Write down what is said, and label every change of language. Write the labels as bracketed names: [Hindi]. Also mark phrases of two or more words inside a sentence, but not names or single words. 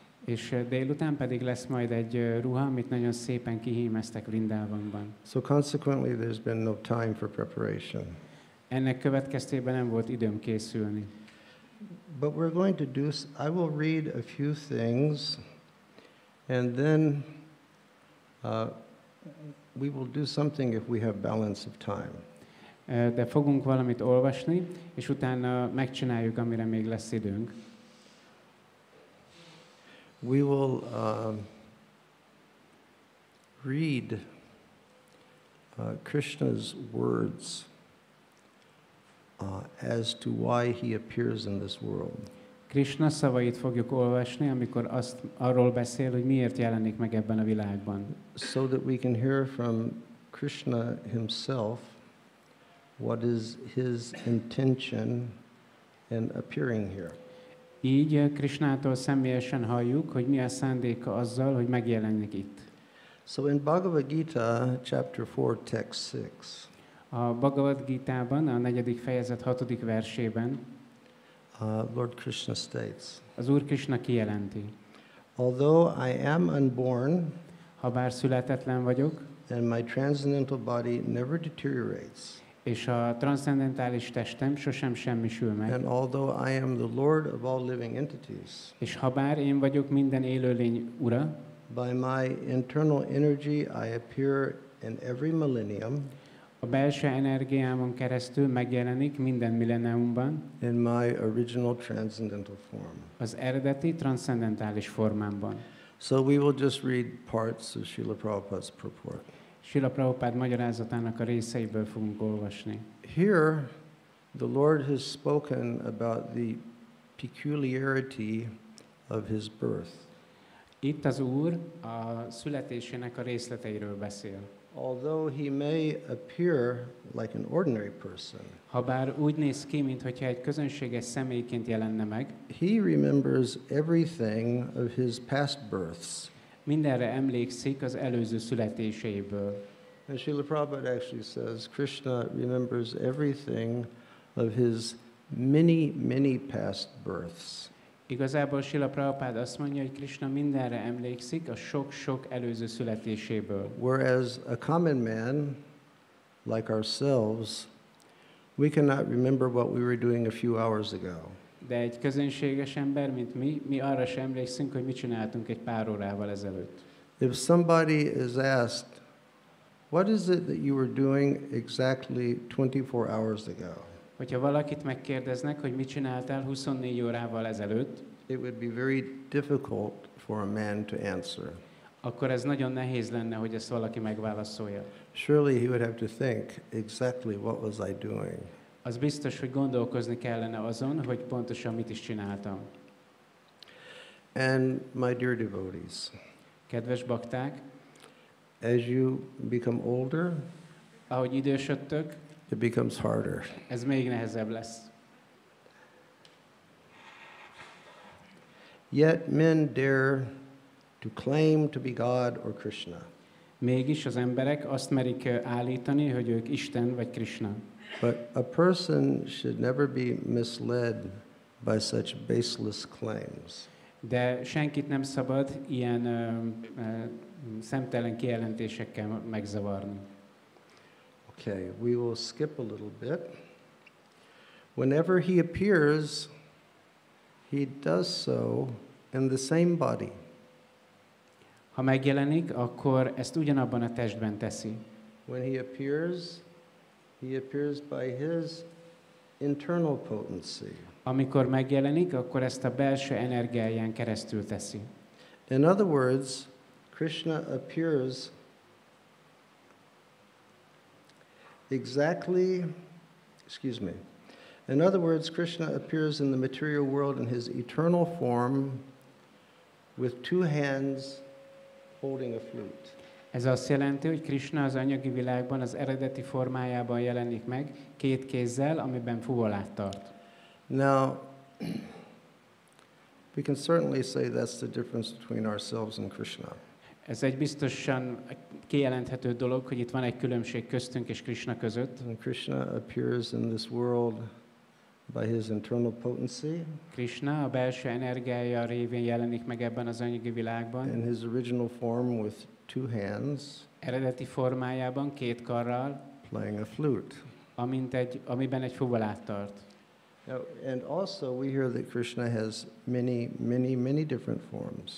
[Hungarian] És délután pedig lesz majd egy ruha, amit nagyon szépen kihímeztek Vrindavanban. [English] So consequently there's been no time for preparation. [Hungarian] Ennek következtében nem volt időm készülni. [English] But we're going to do, I will read a few things, and then we will do something if we have balance of time. [Hungarian] De fogunk valamit olvasni, és utána megcsináljuk, amire még lesz időnk. [English] We will read Krishna's words as to why he appears in this world. [Hungarian] Krishna szavait fogjuk olvasni, amikor arról beszél, hogy miért jelenik meg ebben a világban. [English] So that we can hear from Krishna himself what is his intention in appearing here. [Hungarian] Így Krishnától személyesen halljuk, hogy mi a szándéka azzal, hogy megjelenik itt. [English] So in Bhagavad Gita, chapter 4, text 6, [Hungarian] A Bhagavad Gitában, a 4. fejezet 6. versében [English] Lord Krishna states, [Hungarian] az Úr Krishna kijelenti: [English] although I am unborn, [Hungarian] habár születetlen vagyok, [English] and my transcendental body never deteriorates, [Hungarian] és a transzcendentális testem sosem semmisül meg, [English] and although I am the Lord of all living entities, [Hungarian] és habár én vagyok minden élőlény ura, [English] by my internal energy I appear in every millennium, [Hungarian] a belső energiámon keresztül megjelenik minden milleniumban, [English] in my original transcendental form. [Hungarian] az eredeti transzcendentális formámban. [English] So we will just read parts of Srila Prabhupada's purport. [Hungarian] Srila Prabhupád magyarázatának a részeiből fogunk olvasni. [English] Here, the Lord has spoken about the peculiarity of his birth. [Hungarian] Itt az Úr a születésének a részleteiről beszél. [English] Although he may appear like an ordinary person, [Hungarian] Habár úgy néz ki, mintha egy közönséges személyként jelenne meg, [English] he remembers everything of his past births. [Hungarian] mindenre emlékszik az előző születéseiből. [English] And Srila Prabhupada actually says Krishna remembers everything of his many past births. [Hungarian] Igazából Srila Prabhupád azt mondja, hogy Krishna mindenre emlékszik a sok-sok előző születéséből. [English] Whereas a common man, like ourselves, we cannot remember what we were doing a few hours ago. [Hungarian] De egy közönséges ember, mint mi arra sem emlékszünk, hogy mit csináltunk egy pár órával ezelőtt. [English] If somebody is asked, what is it that you were doing exactly 24 hours ago? [Hungarian] Hogyha valakit megkérdeznek, hogy mit csináltál 24 órával ezelőtt, [English] It would be very difficult for a man to answer. [Hungarian] akkor ez nagyon nehéz lenne, hogy ezt valaki megválaszolja. [English] Surely he would have to think exactly what was I doing. [Hungarian] Az biztos, hogy gondolkozni kellene azon, hogy pontosan mit is csináltam. [English] And my dear devotees, [Hungarian] Kedves bakták, [English] as you become older, [Hungarian] ahogy idősödtök, [English] it becomes harder. [Hungarian] ez még nehezebb lesz. [English] Yet men dare to claim to be God or Krishna. [Hungarian] Mégis az emberek azt merik állítani, hogy ők Isten vagy Krishna. [English] But a person should never be misled by such baseless claims. [Hungarian] De senkit nem szabad ilyen szemtelen kijelentésekkel megzavarni. [English] Okay, we will skip a little bit. Whenever he appears, he does so in the same body. [Hungarian] Ha megjelenik, akkor ezt ugyanabban a testben teszi. [English] When he appears by his internal potency. [Hungarian] Amikor megjelenik, akkor ezt a belső energiáján keresztül teszi. [English] In other words, Krishna appears In other words, Krishna appears in the material world in his eternal form with two hands holding a flute. [Hungarian] Ez azt jelenti, hogy Krishna az anyagi világban az eredeti formájában jelenik meg, két kézzel, amiben fuvolát tart. [English] Now, we can certainly say that's the difference between ourselves and Krishna. [Hungarian] Ez egy biztosan kijelenthető dolog, hogy itt van egy különbség köztünk és Krishna között. [English] And Krishna appears in this world by his internal potency. [Hungarian] Krishna a belső energiája révén jelenik meg ebben az anyagi világban. [English] In his original form with two hands. [Hungarian] Eredeti formájában két karral. [English] Playing a flute. [Hungarian] Amiben egy fuvolát tart. [English] Now, and also we hear that Krishna has many different forms.